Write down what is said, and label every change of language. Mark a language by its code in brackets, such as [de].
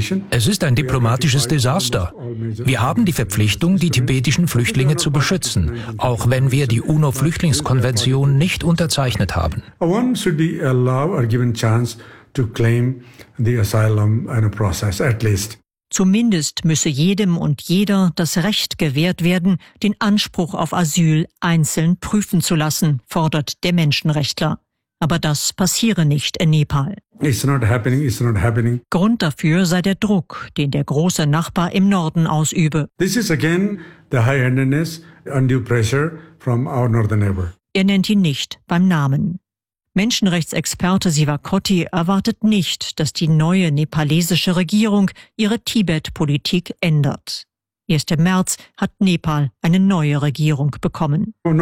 [de] Es ist ein diplomatisches Desaster. Wir haben die Verpflichtung, die tibetischen Flüchtlinge zu beschützen, auch wenn wir die UNO-Flüchtlingskonvention nicht unterzeichnet haben. [en] One should be allowed or given chance to claim the asylum and a process at least. [de] Zumindest müsse jedem und jeder das Recht gewährt werden, den Anspruch auf Asyl einzeln prüfen zu lassen, fordert der Menschenrechtler. Aber das passiere nicht in Nepal. [en] It's not happening. [de] Grund dafür sei der Druck, den der große Nachbar im Norden ausübe. [en] This is again the high-handedness, undue pressure from our northern neighbor. [de] Er nennt ihn nicht beim Namen. Menschenrechtsexperte Sivakoti erwartet nicht, dass die neue nepalesische Regierung ihre Tibet-Politik ändert. Erst im März hat Nepal eine neue Regierung bekommen.